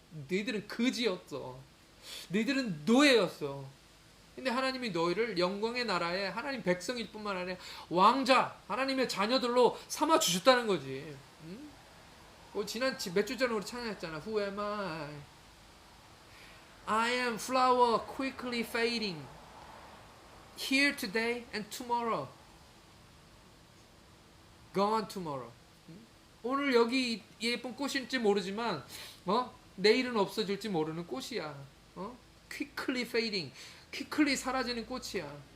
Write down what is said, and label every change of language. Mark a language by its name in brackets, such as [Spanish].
[Korean] 너희들은 거지였어. 너희들은 노예였어. 근데 하나님이 너희를 영광의 나라에 하나님 백성일 뿐만 아니라 왕자, 하나님의 자녀들로 삼아 주셨다는 거지. 응? 지난 몇 주 전에 우리 찬양했잖아. [English] Who am I? I am flower quickly fading. Here today and tomorrow. Gone tomorrow. [Korean] 오늘 여기 예쁜 꽃일지 모르지만 내일은 없어질지 모르는 꽃이야. [English] Quickly fading. quickly [Korean] 사라지는 꽃이야.